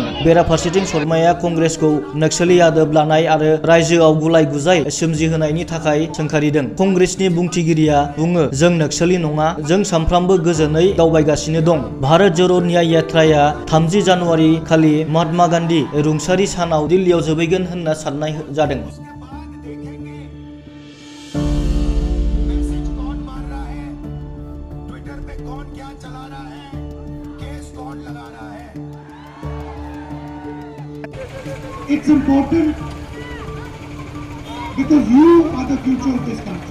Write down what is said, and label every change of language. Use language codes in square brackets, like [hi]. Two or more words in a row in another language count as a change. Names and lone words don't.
[brx] बेराफारसेथिं शर्माया कंग्रेसखौ नक्सली आदब लानाय आरो रायजोआव गुलाय-गुजाय सोमजिहोनायनि थाखाय सोंखारिदों। कंग्रेसनि बुंथिगिरिया बुङो, जों नक्सली नङा, जों सानफ्रोमबो गोजोनै दावबायगासिनो दं। भारत जोड़ो न्याय यात्राया 30 जानुवारि खालि महात्मा गांधी रुंसारि सानाव दिल्लीयाव जोबहैगोन होनना साननाय जादों। [en] It's important because you are the future of this country.